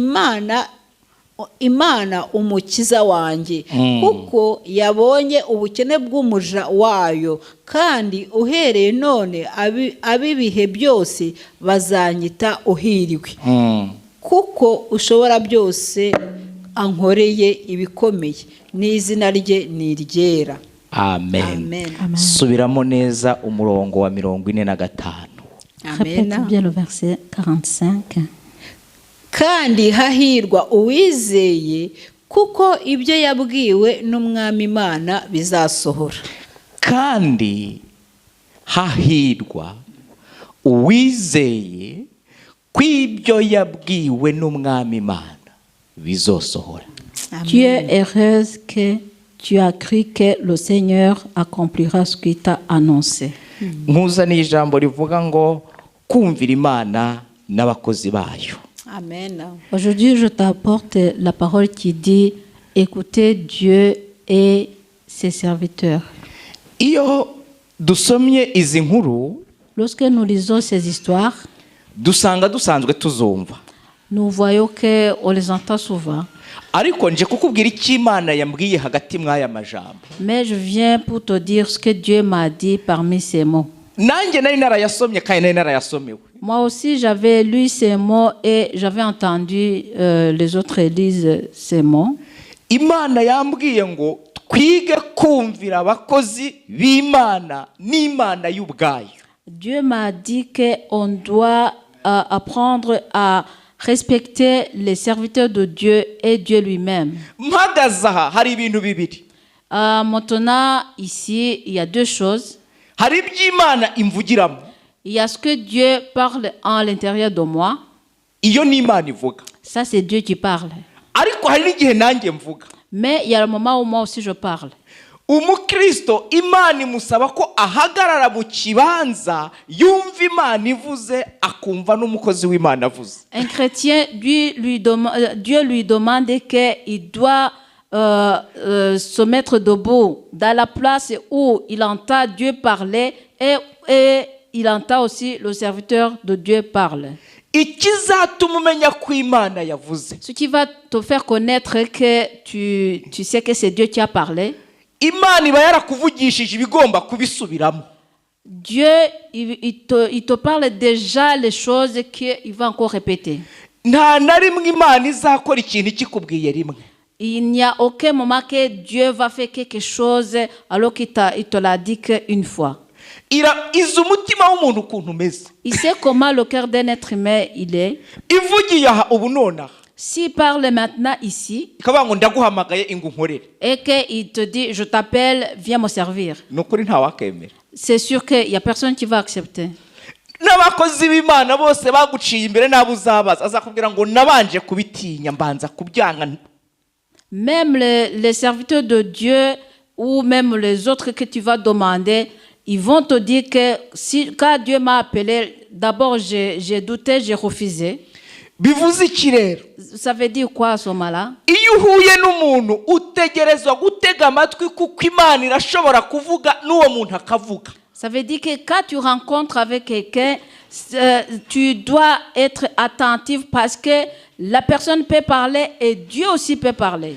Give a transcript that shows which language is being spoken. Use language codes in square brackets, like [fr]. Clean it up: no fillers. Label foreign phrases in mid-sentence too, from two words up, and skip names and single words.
[rw] Imana umukiza wanjye, kuko yabonye ubukene bw'umuja wayo, kandi uhereye none ab'ibihe byose bazanyita uhiriwe, kuko ushobora byose ankoreye ibikomeye, n'izina rye ni iryera. amen. Amen. subiramo neza umurongo wa 45. [fr] Répète bien le verset 45. [rw] kandi hahirwa uwizeye kuko ibyo yabwiwe n'umwami Imana bizasohora. Kandi hahirwa uwizeye kw'ibyo yabwiwe n'umwami Imana bizosohora. [fr] Tu es heureuse que tu as cru que le Seigneur accomplira ce qu'il t'a annoncé. [rw] Nkuzaniye ijambo rivuga ngo kumvira Imana n'abakozi bayo. Amen. [fr] Aujourd'hui, je t'apporte la parole qui dit écoutez Dieu et ses serviteurs. [rw] Iyo dusomye izi nkuru, [fr] Lorsque nous lisons ces histoires, [rw] dusanga dusanzwe tuzumva. [fr] nous voyons qu'on les entend souvent. [rw] Ariko nje kukubwira icyo Imana yambwiye hagati mw'aya majambo. [fr] Mais je viens pour te dire ce que Dieu m'a dit parmi ces mots. [rw] Nanjye nari narayasomye kandi nari narayasomewe. [fr] Moi aussi, j'avais lu ces mots et j'avais entendu les autres lisent ces mots. [rw] Imana yambwiye ngo twige kumvira abakozi b'Imana n'Imana y'ubwayo. [fr] Dieu m'a dit qu'on doit apprendre à respecter les serviteurs de Dieu et Dieu lui-même. [rw] Mpagaze aha hari ibintu bibiri. [fr] Maintenant, ici, il y a deux choses. [rw] Hari iby'Imana imvugiramo. [fr] Il y a ce que Dieu parle à l'intérieur de moi. [rw] Iyo ni Imana ivuga. [fr] Ça, c'est Dieu qui parle. [rw] Ariko hari n'igihe nanjye mvuga. [fr] Mais il y a le moment où moi aussi je parle. [rw] Umukristo Imana imusaba ko ahagarara mu kibanza yumva Imana ivuze akumva n'umukozi w'Imana avuze. [fr] Un chrétien, Dieu lui demande qu'il doit se mettre debout dans la place où il entend Dieu parler et il entend aussi le serviteur de Dieu parler. [rw] Ikizatuma umenya ko Imana yavuze. [fr] Ce qui va te faire connaître que tu sais que c'est Dieu qui a parlé. [rw] Imana iba yarakuvugishije ibigomba kubisubiramo. [fr] Dieu, il te parle déjà les choses qu'il va encore répéter. [rw] Nta na rimwe Imana izakora ikintu ikikubwiye rimwe. [fr] Il n'y a aucun moment que Dieu va faire quelque chose alors qu'il te l'a dit qu'une fois. [rw] Izi umutima w'umuntu ukuntu umeze. [fr] Il sait comment le cœur d'un être humain il est. [rw] Ivugiye aha ubu nonaha. [fr] S'il parle maintenant ici [rw] ikavuga ngo ndaguhamagaye ingu nkorere. [fr] et qu'il te dit je t'appelle, viens me servir. [rw] Nukuri nta wakemera. [fr] C'est sûr qu'il n'y a personne qui va accepter. [rw] N'abakozi b'Imana bose baguciye imbere n'abo uzabaza azakubwira ngo nabanje kubitinya mbanza kubyanga. [fr] Même les serviteurs de Dieu ou même les autres que tu vas demander, ils vont te dire que quand Dieu m'a appelé, d'abord j'ai douté, j'ai refusé. [rw] Bivuze iki rero? [fr] Ça veut dire quoi à ce moment-là? [rw] Iyo uhuye n'umuntu utegerezwa gutega amatwi kuko Imana irashobora kuvuga n'uwo muntu akavuga. [fr] Ça veut dire que quand tu rencontres avec quelqu'un, tu dois être attentif parce que la personne peut parler et Dieu aussi peut parler.